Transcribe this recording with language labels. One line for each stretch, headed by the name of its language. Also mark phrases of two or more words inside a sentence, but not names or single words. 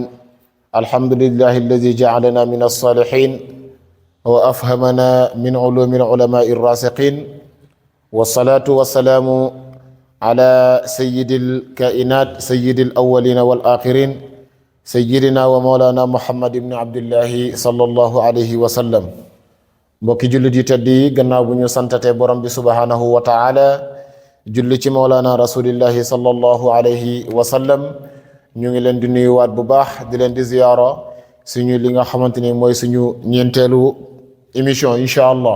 Arabic: الحمد لله الذي جعلنا من الصالحين وأفهمنا من علوم العلماء الراسخين، والصلاة والسلام على سيد الكائنات سيد الأولين والآخرين سيدنا ومولانا محمد بن عبد الله صلى الله عليه وسلم.
Wolof: mbokki jullit yi tedd yi, gannaaw bu ñu santate borom bi
Arabic: سبحانه وتعالى
Wolof: julli ci
Arabic: مولانا رسول الله صلى الله عليه وسلم,
Wolof: ñu ngi leen di nuyuwaat bu baax, di leen di ziyaara suñu li nga xamante ni mooy suñu ñeenteelu émission
Arabic: إن شاء الله.